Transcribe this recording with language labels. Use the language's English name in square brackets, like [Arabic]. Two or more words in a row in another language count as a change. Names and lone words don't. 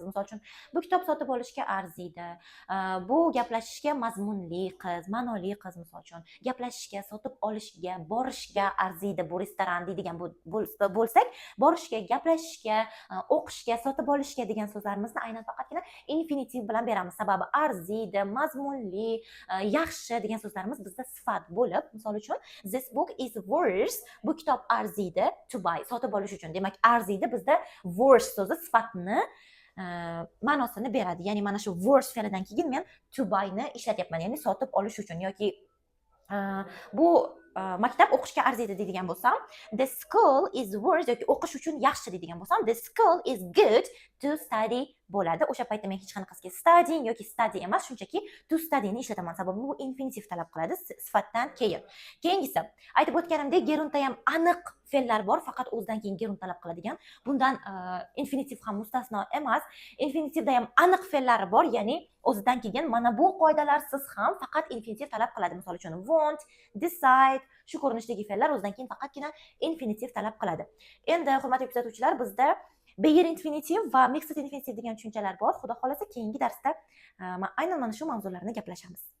[Uzbek] Misol uchun, bu kitob sotib olishga arziydi, bu gaplashishga mazmunli qiz, ma'noli qiz misol uchun, gaplashishga, sotib olishga, borishga arziydi, bu restoran deydigan bo'lsak, borishga, gaplashishga, o'qishga, sotib olishga degan so'zlarimizni aynan faqatgina infinitiv bilan beramiz. Sababi arziydi, mazmunli, yaxshi degan so'zlarimiz bizda sifat bo'lib, misol uchun [English] this book is worth, [Uzbek] bu kitob arziydi [English] to buy, [Uzbek] sotib olish uchun. Demak, arziydi bizda worth so'zi sifatni ma'nosini beradi. Ya'ni mana shu worth fe'lidan keyin men [English] to buy [Uzbek] ni ishlatyapman, ya'ni sotib olish uchun yoki bu maktab o'qishga arziydi deydigan bo'lsam, [English] the school is worth [Uzbek] yoki o'qish uchun yaxshi deydigan bo'lsam, [English] the school is good to study bo'ladi. [Uzbek] O'sha paytda men hech qanaqasiga studying yoki study emas, shunchaki [English] to study [Uzbek] ni ishlataman. Sababi bu infinitiv talab qiladi sifatdan keyin. Keyingisi, aytib o'tganimdek, geruntda ham aniq fe'llar bor, faqat o'zidan keyin gerunt talab qiladigan. Bundan infinitiv ham mustasno emas. Infinitivda ham aniq fe'llari bor, ya'ni o'zidan keyin mana bu qoidalarsiz ham faqat infinitiv talab qiladi. Misol uchun want, decide shu ko'rinishdagi fe'llar o'zidan keyin faqatgina infinitiv talab qiladi. Endi hurmatli kuzatuvchilar, bizda bare infinitiv va mixed infinitiv degan tushunchalar bor. Xudo xolasa keyingi darsda aynan mana shu mavzularni gaplashamiz.